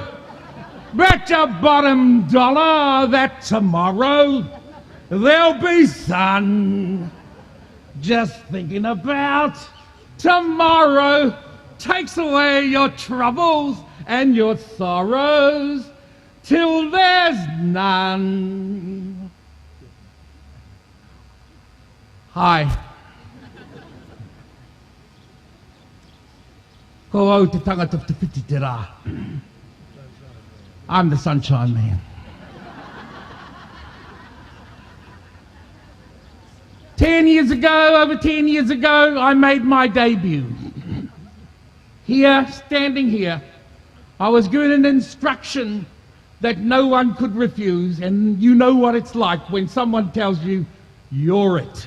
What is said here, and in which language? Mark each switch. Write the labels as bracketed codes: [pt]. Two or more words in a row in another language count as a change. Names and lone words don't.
[en] Bet your bottom dollar that tomorrow there'll be sun. Just thinking about tomorrow takes away your troubles and your sorrows till there's none. Hi. [mi] Ko au te tangata te piti te rā. [en] I'm the Sunshine Man. 10 years ago, over 10 years ago, I made my debut. Here, standing here, I was given an instruction that no one could refuse, and you know what it's like when someone tells you, you're it.